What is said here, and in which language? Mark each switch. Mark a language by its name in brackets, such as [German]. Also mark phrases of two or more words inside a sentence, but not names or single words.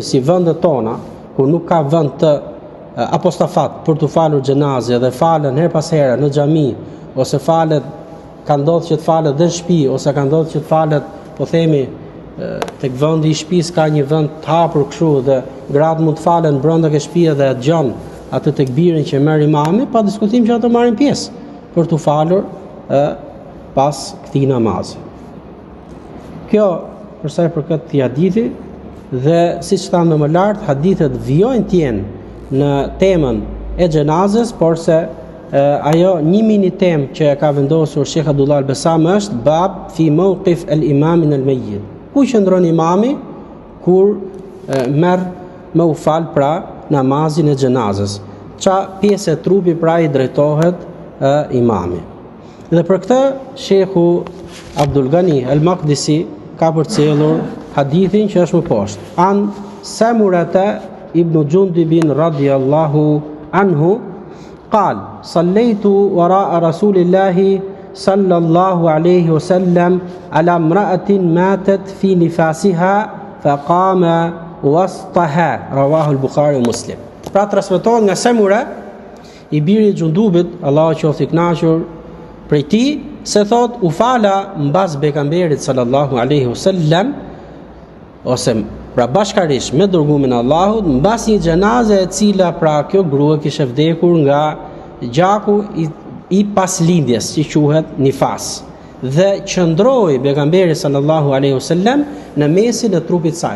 [Albanian] si vendet tona, ku nuk ka vend të apostafat për të falur xhenaze dhe falen her pas here në xhami, ose falet ka ndodhur që të falet dhe në shtëpi, ose ka ndodhur që të falet, po themi, tek vendi i shtëpisë ka një vend të hapur kështu dhe gratë mund të falen brenda ke shtëpia dhe dëgjon atë tekbirin që merr imami, pa diskutim që ato marrin pjesë për të falur pas këtij namazi. Kjo për sa i përket këtij hadithi, dhe siç thamë më lart, hadithet vijojnë të jenë në temën e xhenazës, por se ajo një mini temë që ka vendosur Sheikh Abdullah al-Besam është [Arabic] باب في موقف الإمام من الميت. [Albanian] Ku qëndron imami kur merr me u fal pra namazin e xhenazës? Qa pjesë e trupi pra i drejtohet imami? Dhe për këtë Sheikhu Abdul Ghani al-Maqdisi ka përcjellur hadithin që është më poshtë. [Arabic] عن سمرة بن جندب رضي الله عنه قال صليت وراء رسول الله صلى الله عليه وسلم على امرأة ماتت في نفاسها فقام وسطها رواه البخاري ومسلم. [Albanian] Pra transmetohet nga Samura i birit Xundubit, Allahu qoftë i kënaqur prej tij, se thot u fala mbas pejgamberit [Arabic] صلى الله عليه وسلم, [Albanian] ose pra bashkarisht me dërgumin e Allahut, mbas një xhenaze e cila pra kjo grua kishte vdekur nga gjaku i paslindjes, që quhet nifas, dhe qëndroi pejgamberi [Arabic] صلى الله عليه وسلم [Albanian] në mesin e trupit saj.